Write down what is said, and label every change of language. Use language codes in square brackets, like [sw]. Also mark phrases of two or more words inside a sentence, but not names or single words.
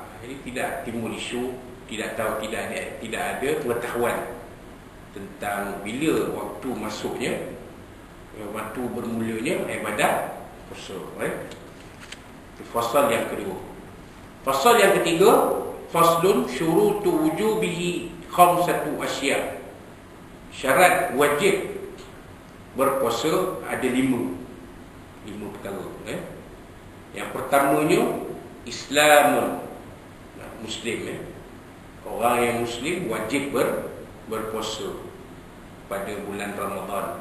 [ms] Jadi tidak timbul isu, tidak tahu, tidak ada pengetahuan tentang bila waktu masuknya, waktu bermulanya ibadat puasa. Fasal yang kedua. Fasal yang ketiga, [ar] فصل شروط وجوبه خمسة أشياء'. [ms] Syarat wajib berpuasa ada 5 perkara. Yang pertamanya Islamun, Muslim. Orang yang Muslim wajib berpuasa pada bulan Ramadan.